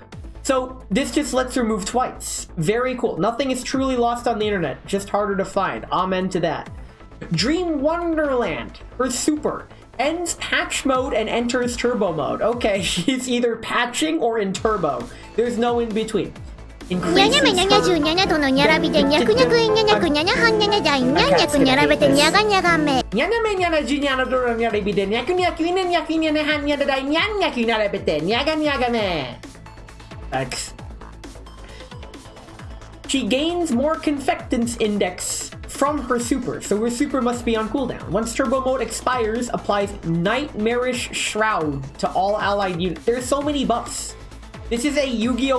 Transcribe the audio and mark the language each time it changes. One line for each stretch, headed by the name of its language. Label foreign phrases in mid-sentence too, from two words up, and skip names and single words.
English: So this just lets her move twice. Very cool. Nothing is truly lost on the internet. Just harder to find. Amen to that. Dream Wonderland. Her super. Ends patch mode and enters turbo mode. Okay, she's either patching or in turbo. There's no in between. Nyanya menyanya junyanya tono nyara bide nyaku nyaku nyanya kunyanya hanyanya danya nyaku nyara bide nyaga nyaga me. Nyanya menyanya junyanya tono nyara bide nyaku nyaku nyanya hanya danya nyaku nyara bide nyaga nyaga me. X. She gains more confectance index from her super, so her super must be on cooldown. Once turbo mode expires, applies Nightmarish Shroud to all allied units. There's so many buffs. This is a Yu-Gi-Oh!